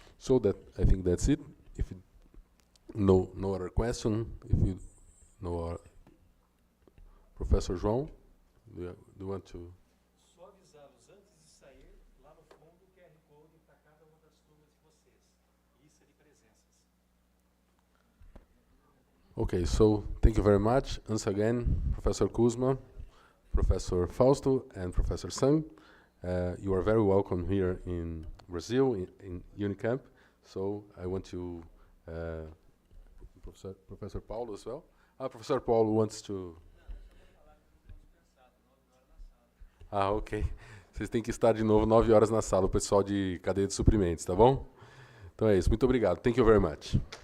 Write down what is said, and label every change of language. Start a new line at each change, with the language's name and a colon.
English: So I think that's it. If no other question, if you know Professor João, do you want to?
Portuguese: Só avisá-los antes de sair, lá no fundo o QR Code para cada uma das turmas de vocês. Lista de presenças.
English: Okay, so thank you very much. Once again, Professor Kuzma, Professor Fausto, and Professor Sang. You are very welcome here in Brazil, in Unicamp. So I want to, Professor Paulo as well. Professor Paulo wants to. Ok.
Portuguese: Vocês têm que estar de novo 9 horas na sala, o pessoal de cadeia de suprimentos, tá bom? Então é isso. Muito obrigado.
English: Thank you very much.